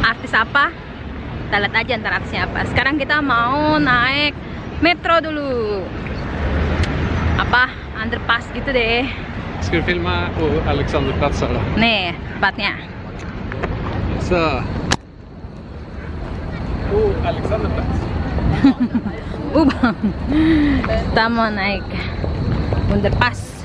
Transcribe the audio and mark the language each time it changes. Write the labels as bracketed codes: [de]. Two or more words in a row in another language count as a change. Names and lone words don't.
[id] atas apa? Kita lihat aja ntar atasnya apa. Sekarang kita mau naik metro dulu. Apa? Underpass gitu deh. [sv] Ska du filma på Alexanderplatsen då? [id] Nih, tempatnya. [sv] Så. Alexanderplats. [id] Bang. Kita mau naik underpass.